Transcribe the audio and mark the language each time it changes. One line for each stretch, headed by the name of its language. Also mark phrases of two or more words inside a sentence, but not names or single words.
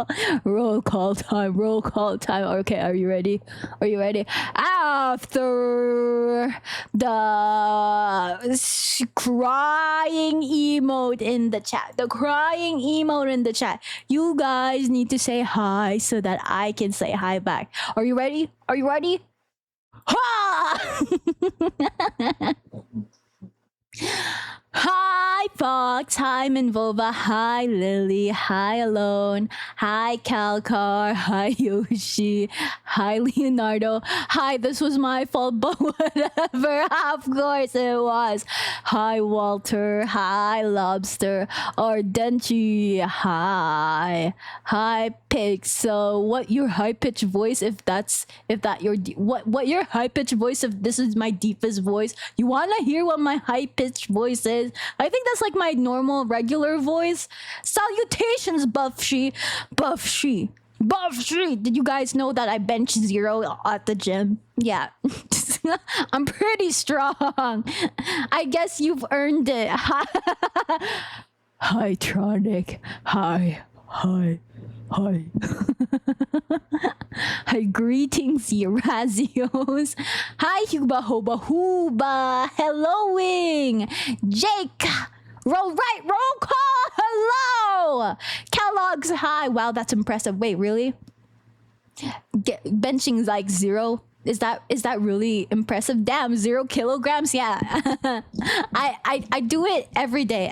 English: Roll call time. Roll call time. Okay, are you ready? Are you ready? After the crying emote in the chat, you guys need to say hi so that I can say hi back. Are you ready? Are you ready? Ha! Hi Fox, hi Minvova, hi Lily, hi Alone, hi Calcar, hi Yoshi, hi Leonardo, hi this was my fault, but whatever, of course it was. Hi Walter, hi Lobster, Ardenchi, hi Pixel. What your high pitched voice if that your what your high pitched voice if this is my deepest voice? You wanna hear what my high pitched voice is? I think that's like my normal regular voice. Salutations, Buffshy. Did you guys know that I bench 0 at the gym? Yeah. I'm pretty strong. I guess you've earned it. Hi, Tronic. Hi. Hi, greetings, Eurasios. Hi, Huba Hoba Huba. Helloing. Jake. Roll call. Hello. Kellogg's, hi. Wow, that's impressive. Wait, really? Benching's like 0. Is that really impressive? Damn, 0 kilograms. Yeah. I do it every day.